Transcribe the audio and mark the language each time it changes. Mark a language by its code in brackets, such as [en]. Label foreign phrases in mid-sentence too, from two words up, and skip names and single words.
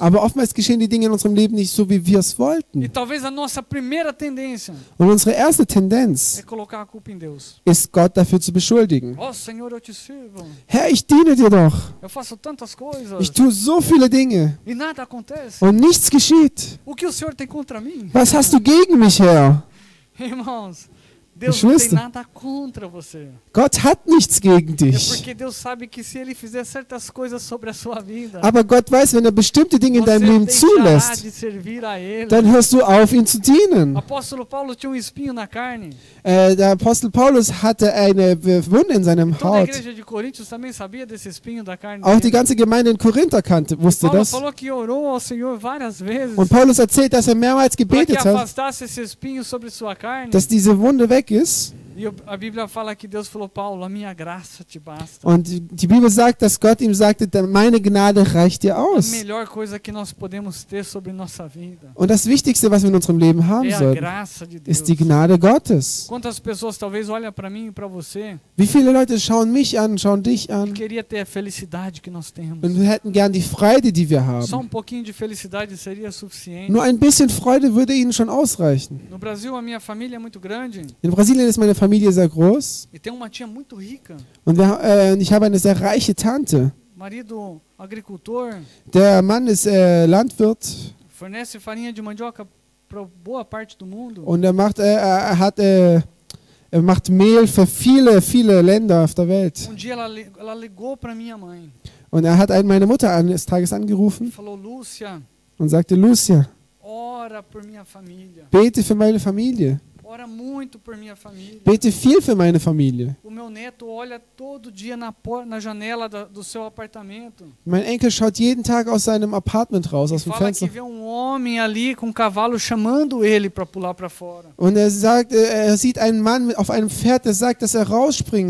[de] Aber oftmals geschehen die Dinge in unserem Leben nicht so, wie wir es [pt] E [de] wollten. [pt] talvez a nossa primeira tendência [de] Und unsere erste Tendenz [pt] é colocar a culpa em Deus. [de] ist, Gott dafür zu beschuldigen. [pt] Oh, Senhor, eu te sirvo. [de] Herr, ich diene dir doch. [pt] Eu faço tantas coisas [de] Ich tue so viele Dinge [pt] e nada acontece. [de] und nichts geschieht. [pt] O que o Senhor tem contra mim? [de] Was hast du gegen mich, Herr? [pt] Irmãos, Deus não tem [de] Geschwister. [pt] nada contra você. [de] Gott hat nichts gegen [pt] É [de] dich. [pt] porque Deus sabe que se Ele fizer certas coisas sobre a sua vida, [de] Aber Gott weiß, wenn er bestimmte Dinge in [pt] você [de] deinem Leben [pt] deixará [de] zulässt, [pt] de servir a Ele. [de] dann hörst du auf, ihm zu dienen. [pt] Apóstolo Paulo tinha um espinho na carne. [de] Der Apostel Paulus hatte eine Wunde in seinem [pt] Toda a [de] Haut. [pt] igreja de Coríntios também sabia desse espinho da carne. [de] Auch die [pt] dele. [de] ganze Gemeinde in Korinther wusste [pt] Paulo [de] das. [pt] falou que orou ao Senhor várias vezes [de] Und Paulus erzählt, dass er mehrmals [pt] para que [de] gebetet hat, [pt] afastasse esse espinho sobre sua carne. [de] dass diese Wunde weg ist. [pt] E a Bíblia fala que Deus falou, Paulo, a minha graça te basta. [de] Und die Bibel sagt, dass Gott ihm sagte, meine Gnade reicht dir [pt] A [de] aus. [pt] melhor coisa que nós podemos ter sobre nossa vida [de] Und das Wichtigste, was wir in unserem Leben haben [pt] é a [de] sollten, [pt] graça de Deus. [de] ist die Gnade Gottes. [pt] Quantas pessoas talvez olham para mim e para você [de] Wie viele Leute schauen mich an, schauen dich [pt] e [de] an [pt] queria ter a felicidade que nós temos. [de] und wir hätten gern die Freude, die wir [pt] Só [de] haben. [pt] pouquinho de felicidade seria suficiente. [de] Nur ein bisschen Freude würde ihnen schon ausreichen. [pt] No Brasil, a minha família é muito grande [de] In Brasilien ist meine Familie sehr groß [pt] e tem uma tia muito rica, [de] und ich habe eine sehr reiche Tante. [pt] marido agricultor, [de] Der Mann ist Landwirt [pt] fornece farinha de mandioca para boa parte do mundo. [de] und er macht Mehl für viele, viele Länder auf der Welt. [pt] Dia ela ligou para minha mãe [de] Und er hat meine Mutter eines Tages [pt] e [de] angerufen [pt] falou, Lúcia, [de] und sagte, Lucia, [pt] ora por minha família. [de] bete für meine Familie. [pt] Ora muito por minha família. [de] Bete viel für meine Familie. [pt] O meu neto olha todo dia na janela do seu apartamento. [de] Mein Enkel schaut jeden Tag aus seinem Apartment raus, aus [pt] E [de] dem [pt] fala [de] Fenster. [pt] que vê homem ali com um cavalo chamando ele para pular para fora. [de] Und er sagt, er sieht einen Mann auf einem Pferd, der sagt, dass er rausspringen